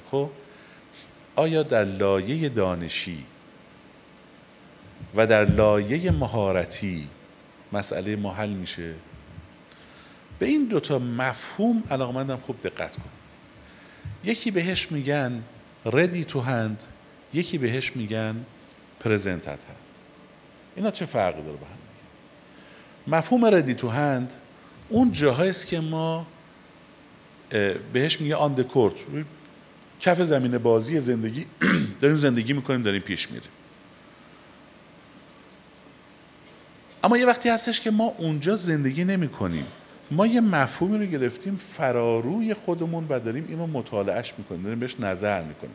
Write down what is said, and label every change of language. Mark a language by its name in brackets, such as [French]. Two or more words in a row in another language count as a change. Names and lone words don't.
[Persian] خب آیا در لایه دانشی و در لایه مهارتی مسئله ما حل میشه؟ به این دوتا مفهوم علاقمندم خوب دقت کن. یکی بهش میگن [English] ready to hand، [Persian] یکی بهش میگن [English] present at hand. [Persian] اینا چه فرقی داره با هم؟ مفهوم [English] ready to hand [Persian] اون جاهاییست که ما بهش میگه [English] on the court، [Persian] کف زمین بازی زندگی داریم زندگی میکنیم، داریم پیش میریم. اما یه وقتی هستش که ما اونجا زندگی نمی کنیم، ما یه مفهومی رو گرفتیم فراروی خودمون و داریم اینو مطالعهش میکنیم، داریم بهش نظر میکنیم.